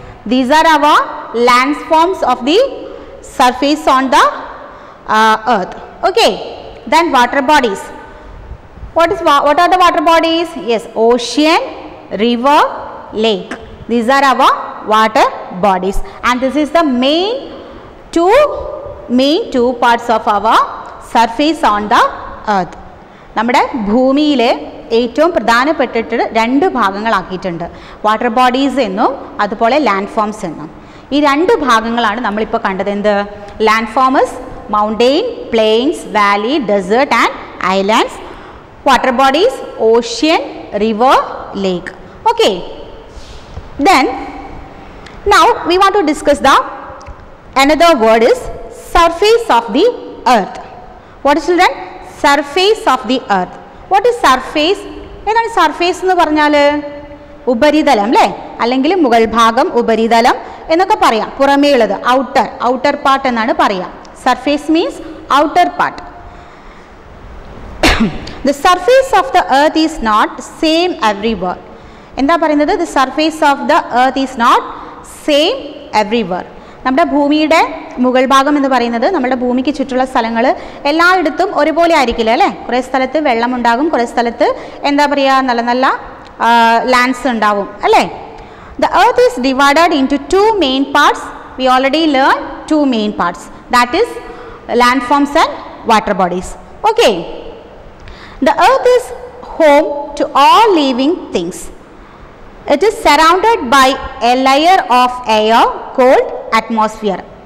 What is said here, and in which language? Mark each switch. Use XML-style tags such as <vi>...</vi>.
<en>These are our landforms of the surface on the earth. Okay. Then water bodies. What are the water bodies? Yes, ocean, river, lake. These are our water bodies, and this is the main two parts of our surface on the earth.</en> <ml>നമ്മുടെ ഭൂമിയിൽ ഏറ്റവും പ്രധാനപ്പെട്ടിട്ട് രണ്ട് ഭാഗങ്ങളാക്കിയിട്ടുണ്ട്, water bodies എന്നും അതുപോലെ land forms എന്നും. ഈ രണ്ട് ഭാഗങ്ങളാണ് നമ്മളിപ്പോൾ കണ്ടത്. എന്ത്?</ml> <en>Land forms mountain, plains, valley, desert and islands. Water bodies ocean, river, lake. Okay. Then now we want to discuss the another word is surface of the earth. What is, children? Surface of the earth. What is surface?</en> <ml>എന്താണ് surface എന്ന് പറഞ്ഞാൽ? ഉപരിതലം അല്ലേ, അല്ലെങ്കിൽ മുകൾ ഭാഗം, ഉപരിതലം എന്നൊക്കെ പറയാം. പുറമേ ഉള്ളത് ഔട്ടർ പാർട്ട് എന്നാണ് പറയാം.</ml> <en>Surface means outer part. The surface of the earth is not same everywhere.</en> <ml>എന്താ പറയുന്നത്?</ml> <en>The surface of the earth is not same everywhere.</en> <ml>നമ്മുടെ ഭൂമിയുടെ മുകൾ ഭാഗം എന്ന് പറയുന്നത് നമ്മുടെ ഭൂമിക്ക് ചുറ്റുള്ള സ്ഥലങ്ങൾ എല്ലായിടത്തും ഒരുപോലെ ആയിരിക്കില്ല അല്ലേ. കുറേ സ്ഥലത്ത് വെള്ളമുണ്ടാകും, കുറേ സ്ഥലത്ത് എന്താ പറയുക, നല്ല നല്ല ലാൻഡ്സ് ഉണ്ടാവും അല്ലേ.</ml> <en>The earth is divided into two main parts. We already learned two main parts, that is landforms and water bodies. Okay. The earth is home to all living things. It is surrounded by a layer of air called atmosphere.</en>